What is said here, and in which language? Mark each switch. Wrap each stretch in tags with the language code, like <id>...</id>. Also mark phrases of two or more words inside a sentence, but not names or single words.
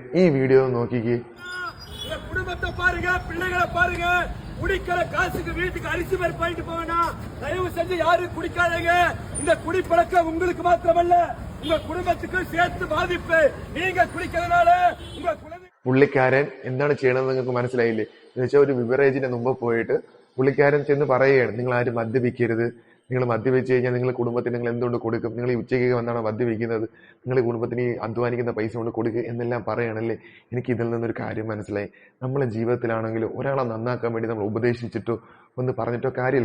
<ml>ഈ വീഡിയോ നോക്കിക്കേ.</ml> <ta>குடும்பத்தை பாருங்க, பிள்ளைகளை பாருங்க. குடிக்கிற காசுக்கு வீட்டுக்கு அரிசி பருப்பு வாங்கிட்டு போவேனா? தயவு செஞ்சு யாரும் குடிக்காதீங்க. இந்த குடிப்பழக்கம் உங்களுக்கு மாத்திரமல்ல, உங்க குடும்பத்துக்கு சேர்த்து பாதிப்பு. நீங்க குடிக்கிறதுனால உங்க குழந்தை.</ta> <ml>പുള്ളിക്കാരൻ എന്താണ് ചെയ്യണമെന്ന് നിങ്ങൾക്ക് മനസ്സിലായില്ലേ? എന്ന് വെച്ചാൽ ഒരു ബിവറേജിന്റെ മുമ്പ് പോയിട്ട് പുള്ളിക്കാരൻ ചെന്ന് പറയുകയാണ്, നിങ്ങൾ ആരും മദ്യപിക്കരുത്, നിങ്ങൾ മദ്യപിച്ചു കഴിഞ്ഞാൽ നിങ്ങൾ കുടുംബത്തിന് നിങ്ങൾ എന്തുകൊണ്ട് കൊടുക്കും, നിങ്ങൾ ഈ ഉച്ചയ്ക്ക് വന്നാണ് മദ്യപിക്കുന്നത്, നിങ്ങൾ ഈ കുടുംബത്തിന് ഈ അധ്വാനിക്കുന്ന പൈസ കൊണ്ട് കൊടുക്കുക എന്നെല്ലാം പറയണല്ലേ. എനിക്ക് ഇതിൽ നിന്നൊരു കാര്യം മനസ്സിലായി. നമ്മളെ ജീവിതത്തിലാണെങ്കിലും ഒരാളെ നന്നാക്കാൻ വേണ്ടി നമ്മൾ ഉപദേശിച്ചിട്ടോ ഒന്ന് പറഞ്ഞിട്ടോ കാര്യമില്ല.</ml>